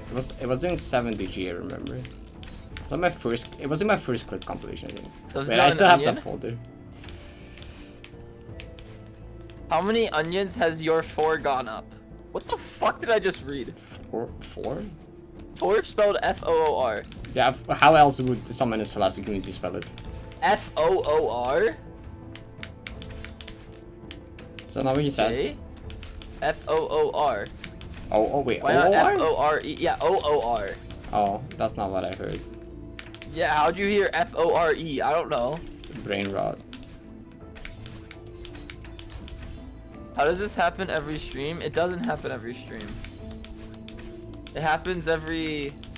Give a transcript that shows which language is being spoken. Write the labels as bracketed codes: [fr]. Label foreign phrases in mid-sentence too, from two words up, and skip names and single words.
[en] It was doing 70G, I remember. It was in my first clip compilation, I think. So Wait, I still have that folder. How many onions has your 4 gone up? What the fuck did I just read? Four? 4 spelled F-O-O-R. Yeah, how else would someone in the Scholastic community spell it? F-O-O-R? Is that not what you said? Okay. F-O-O-R. Oh, wait, Why not O-O-R? F-O-R-E? Yeah, O-O-R. Oh, that's not what I heard. Yeah, how'd you hear F-O-R-E? I don't know. Brain rot. How does this happen every stream? It doesn't happen every stream. It happens every...